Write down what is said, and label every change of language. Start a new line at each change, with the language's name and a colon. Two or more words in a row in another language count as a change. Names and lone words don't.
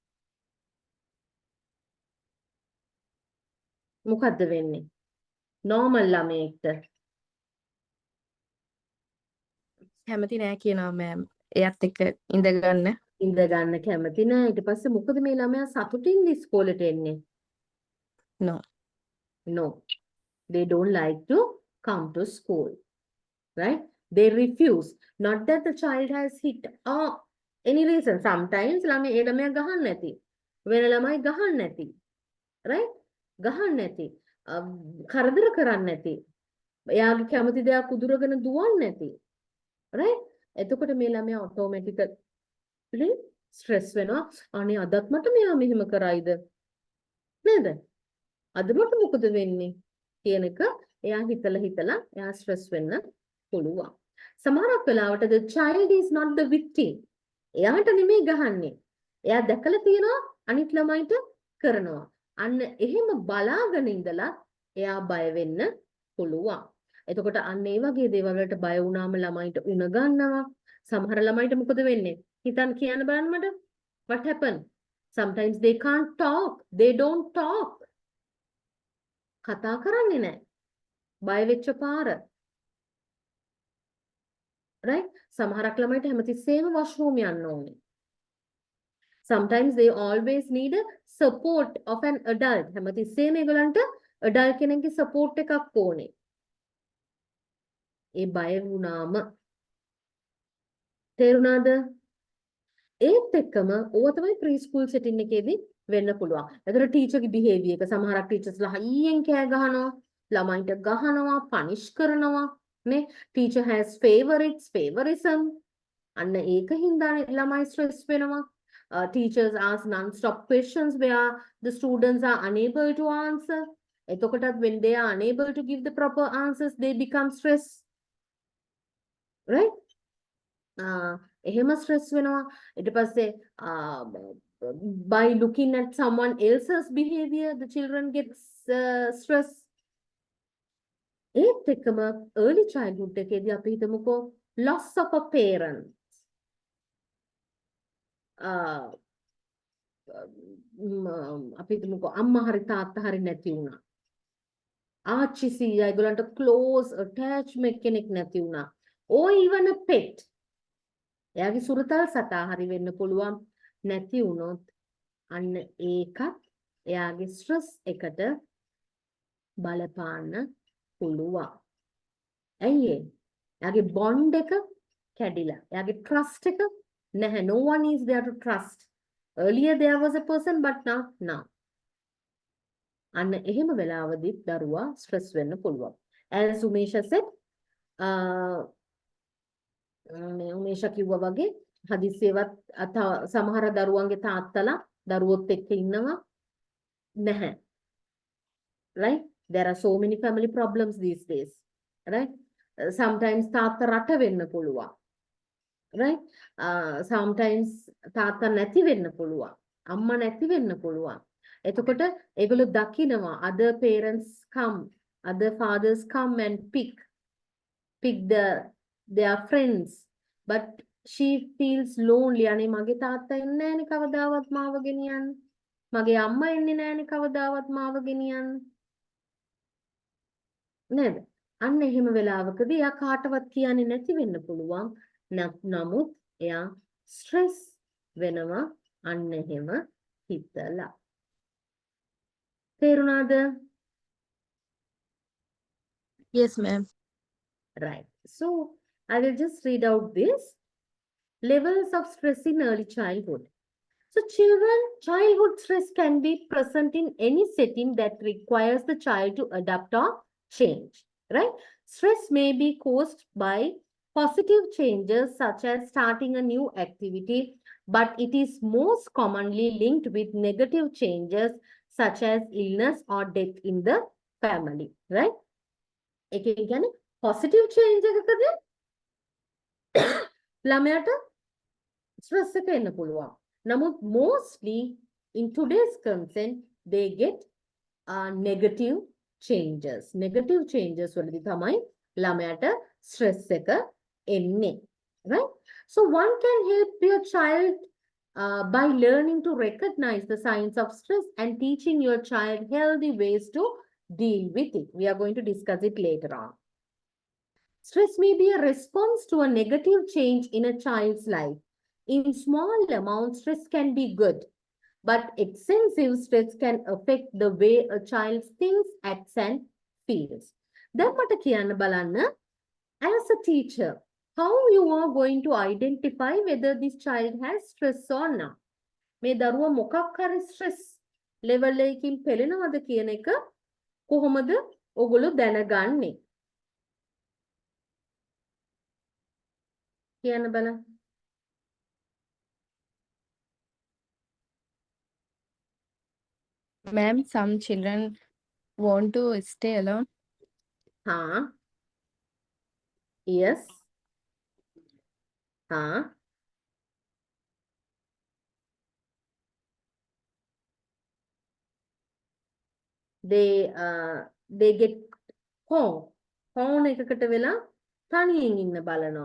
Sinhala: මොකද්ද වෙන්නේ? normal ළමයෙක්ට කැමති නෑ කියනවා මෑම් එයත් එක්ක ඉඳගන්න. ඉඳ ගන්න කැමති නෑ. ඊට පස්සේ මොකද මේ ළමයා සතුටින්ද ඉස්කෝලේට එන්නේ?
English: No. No. They don't like to come to school. Right? They refuse. Not that the child has hit or any reason.
Sinhala: Sometimes ළමයා ගහන්න නැති. වෙන ළමයි ගහන්න නැති. Right? ගහන්න නැති. කරදර කරන්නේ නැති. එයාගේ කැමති දෙයක් උදුරගෙන දුවන්නේ නැති. Right? එතකොට මේ ළමයා
English: automatically stress
Sinhala: වෙනවා. අනේ අදත් මට මෙයා මෙහෙම කරයිද? නේද? අද මට මොකද වෙන්නේ? කියන එක එයා හිතලා එයා stress වෙන්න පුළුවන්. සමහරක් වෙලාවට
English: the child is not the victim.
Sinhala: එයාට නෙමෙයි ගහන්නේ. එයා දැකලා තියෙනවා අනිත් ළමයිට කරනවා. අන්න එහෙම බලාගෙන ඉඳලා එයා බය වෙන්න පුළුවන්. එතකොට අන්න ඒ වගේ දේවල් වලට බය වුණාම ළමයිට උණ ගන්නවා. සමහර ළමයිට මොකද වෙන්නේ? හිතන්න කියන්න බලන්න මට.
English: What happened? Sometimes they can't talk. They don't talk.
Sinhala: කතා කරන්නේ නැහැ. බය වෙච්ච පාර. Right? සමහරක් ළමයිට හැමතිස්සෙම washroom යන්න ඕනේ.
English: Sometimes they always need a support of an adult.
Sinhala: හැමතිස්සෙම ඒගොල්ලන්ට adult කෙනෙක්ගේ support එකක් ඕනේ. ඒ බය වුණාම තේරුණාද? ඒත් එක්කම ඕව තමයි
English: preschool setting
Sinhala: එකේදී වෙන්න පුළුවන්. ඒතර ටීචර්ගේ behavior එක සමහරක් ටීචර්ස්ලා හයියෙන් කෑ ගහනවා, ළමයින්ට ගහනවා, punish කරනවා, නේ?
English: Teacher has favorites, favorism.
Sinhala: අන්න ඒකින්ද ළමයි stress වෙනවා.
English: Teachers ask non-stop questions where the students are unable to answer. එතකොටත් when they are unable to give the proper answers, they become stressed. Right?
Sinhala: එහෙම stress වෙනවා. ඊට පස්සේ
English: by looking at someone else's behavior, the children gets stressed.
Sinhala: ඒත් එක්කම
English: early childhood
Sinhala: එකේදී අපි හිතමුකෝ
English: loss of a parent.
Sinhala: අපි හිතමුකෝ අම්මා හරි තාත්තා හරි නැති වුණා. ආච්චි සීයා ඒගොල්ලන්ට
English: close attachment
Sinhala: කෙනෙක් නැති වුණා.
English: or even a pet.
Sinhala: එයාගේ සුරතල් සතා හරි වෙන්න පුළුවන්. නැති වුණොත් අන්න ඒකත් එයාගේ ස්ට්‍රෙස් එකට බලපාන්න පුළුවන්. ඇයි ඒ? එයාගේ බොන්ඩ් එක කැඩිලා. එයාගේ ට්‍රස්ට් එක නැහැ.
English: No one is there to trust. Earlier there was a person but not now.
Sinhala: අන්න එහෙම වෙලාවදී දරුවා ස්ට්‍රෙස් වෙන්න පුළුවන්.
English: As Umesha said,
Sinhala: උමේෂා කිව්වා වගේ හදිස්සියවත් සමහර දරුවන්ගේ තාත්තලා දරුවොත් එක්ක ඉන්නවා නැහැ.
English: Right? There are so many family problems these days. Right? Sometimes
Sinhala: තාත්තා රට වෙන්න පුළුවන්.
English: Right? Sometimes
Sinhala: තාත්තා නැති වෙන්න පුළුවන්. අම්මා නැති වෙන්න පුළුවන්. එතකොට ඒගොල්ලෝ දකිනවා other parents come, other fathers come and pick their friends, but she feels lonely. අනේ මගේ තාත්තා එන්නේ නැහනේ කවදාවත් මාව ගෙනියන්න. මගේ අම්මා එන්නේ නැහනේ කවදාවත් මාව ගෙනියන්න. නේද? අන්න එහෙම වෙලාවකදී එයා කාටවත් කියන්නේ නැති වෙන්න පුළුවන්. නමුත් එයා ස්ට්‍රෙස් වෙනවා අන්න එහෙම හිතලා. තේරුණාද?
English: Yes ma'am. Right. So I will just read out this. levels of stress in early childhood. So childhood stress can be present in any setting that requires the child to adapt or change, right? Stress may be caused by positive changes such as starting a new activity, but it is most commonly linked with negative changes such as illness or death in the family, right?
Sinhala: එකෙන් කියන්නේ
English: positive change
Sinhala: එකකදී ළමයාට stress එක එන්න පුළුවන්.
English: නමුත් mostly in today's consent they get negative changes. Negative changes
Sinhala: වලදී තමයි ළමයාට stress එක එන්නේ.
English: Right? So one can help your child by learning to recognize the signs of stress and teaching your child healthy ways to deal with it. We are going to discuss it later on. Stress may be a response to a negative change in a child's life. In small amounts, stress can be good, but excessive stress can affect the way a child thinks, acts, and feels.
Sinhala: දැන් මට කියන්න බලන්න,
English: as a teacher, how you are going to identify whether this child has stress or not?
Sinhala: මේ දරුවා මොකක් හරි
English: stress level
Sinhala: එකකින් පෙළෙනවද කියන එක කොහොමද ඔගොල්ලෝ දැනගන්නේ? කියන්න බලන්න.
English: Ma'am, some children want to stay alone. Yes. They get phone
Sinhala: එකකට වෙලා තනියෙන් ඉන්න බලනවා.